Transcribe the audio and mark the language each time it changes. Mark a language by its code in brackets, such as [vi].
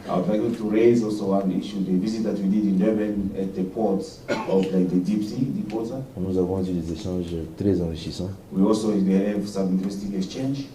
[en] I would like to raise also one issue, the visit that we did in Durban at the ports of like the deep sea, deep water. [fr] Nous avons eu des échanges très enrichissants [en] We also have some interesting exchange